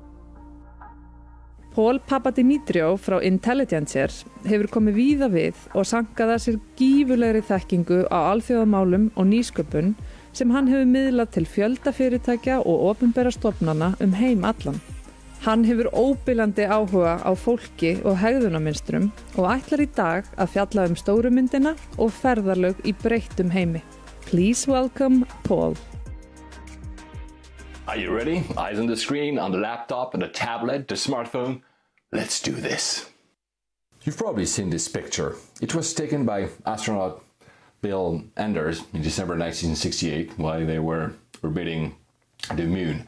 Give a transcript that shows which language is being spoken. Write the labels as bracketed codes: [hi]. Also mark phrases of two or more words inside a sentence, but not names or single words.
[is] Pól Papadimitriou frá Intelligencer hefur komið víða við og sankað að sér gífurlegri þekkingu á alþjóðamálum og nýsköpun sem hann hefur miðlað til fjölda fyrirtækja og opinberra stofnana heim allan. Hann hefur óbilandi áhuga á fólki og hegðunarmynstrum og ætlar í dag að fjalla stóru myndina og ferðalög í breyttum heimi. [en] Please welcome Paul. Are you ready? Eyes on the screen, on the laptop, on the tablet, the smartphone. Let's do this. You've probably seen this picture. It was taken by astronaut Bill Anders in December 1968 while they were orbiting the moon.